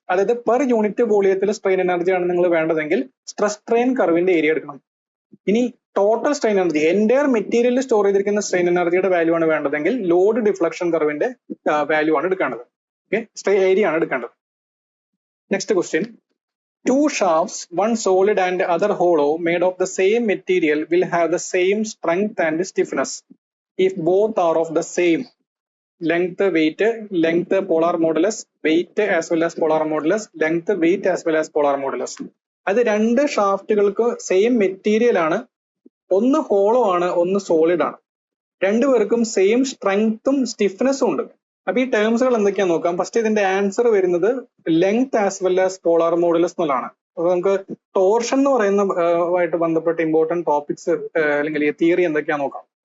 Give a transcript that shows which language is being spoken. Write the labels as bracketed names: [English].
[Malayalam] അതായത് per unit വോളിയത്തിൽ strain energy ആണ് നിങ്ങൾ വേണ്ടതെങ്കിൽ സ്ട്രെസ് സ്ട്രെയിൻ കർവിന്റെ ഏരിയ എടുക്കണം. ഇനി ടോട്ടൽ സ്ട്രെയിൻ എനർജി, എൻറ്റയർ മെറ്റീരിയലിൽ സ്റ്റോർ ചെയ്തിരിക്കുന്ന സ്ട്രെയിൻ എനർജിയുടെ വാല്യൂ ആണ് വേണ്ടതെങ്കിൽ ലോഡ് ഡിഫ്ലക്ഷൻ കർവിന്റെ വാല്യൂ ആണ് എടുക്കേണ്ടത്. ഓക്കെ, ഏരിയ ആണ് എടുക്കേണ്ടത്. Next question, [English] Two shafts, one solid and other hollow, made of the same material will have the same strength and stiffness if both are of the same length, weight, polar modulus, weight as well as polar modulus, length, weight as well as polar modulus. [Malayalam] അത് രണ്ട് ഷാഫ്റ്റുകൾക്ക് same material ആണ്, ഒന്ന് hollow ആണ്, ഒന്ന് solid ആണ്. രണ്ടുപേർക്കും same സ്ട്രെങ്ത്തും സ്റ്റിഫ്നെസ്സും ഉണ്ട്. അപ്പൊ ഈ ടേംസുകൾ എന്തൊക്കെയാ നോക്കാം. ഫസ്റ്റ് ഇതിന്റെ ആൻസർ വരുന്നത് [English] length as well as polar modulus [Malayalam] എന്നുള്ളതാണ്. അപ്പൊ നമുക്ക് ടോർഷൻ എന്ന് പറയുന്ന ആയിട്ട് ബന്ധപ്പെട്ട ഇമ്പോർട്ടന്റ് ടോപ്പിക്സ് അല്ലെങ്കിൽ തിയറി എന്തൊക്കെയാ നോക്കാം.